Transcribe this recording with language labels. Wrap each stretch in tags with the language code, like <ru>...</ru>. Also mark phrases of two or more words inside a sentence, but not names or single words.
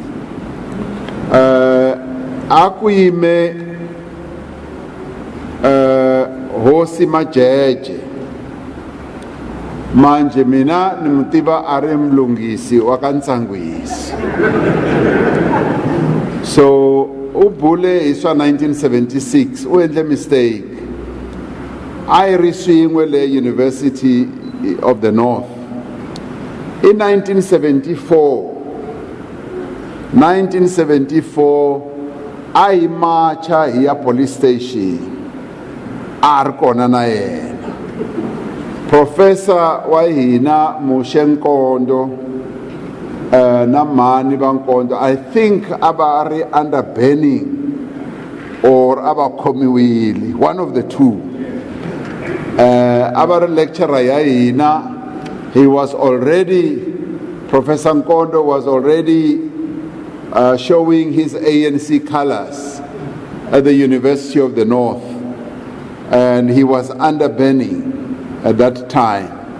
<ts>a ku yime hosi Majeje manje mina ni mu tiva a ri mulunghisi wa ka Ntsangwisi so u bule hi swa 1976 u endle mistake a yi ri swin'we le University of the North in 1974 a hi marcha hi ya police station a ri kona na yena professor wa hina Mushenkondo na mani va Nkondo</ts> <en>I think</en> <ts>a va ri</ts> <en>under banning</en> <ts>or abakhomiwile,</ts> <en>one of the two. Our lecturer yaina, he was already, Professor Nkondo was already showing his ANC colors at the University of the North, and he was under banning at that time.</en>